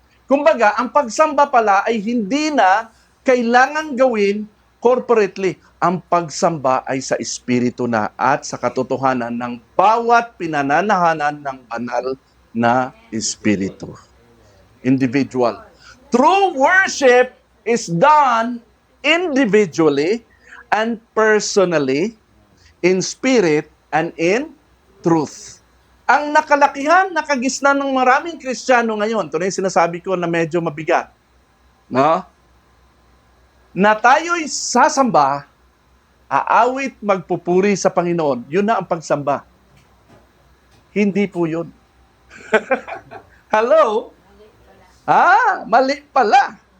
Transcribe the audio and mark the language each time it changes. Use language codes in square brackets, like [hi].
[tl] Kumbaga, ang pagsamba pala ay hindi na kailangan gawin corporately. Ang pagsamba ay sa espiritu na at sa katotohanan ng bawat pinananahanan ng banal na espiritu. [en] Individual. True worship is done individually and personally, in spirit and in truth. [tl] Ang nakalakihan, nakagisnan ng maraming Kristiyano ngayon, ito na yung sinasabi ko na medyo mabigat, no? Na tayo'y sasamba, aawit, magpupuri sa Panginoon. Yun na ang pagsamba. Hindi po yun. Hello? Mali pala.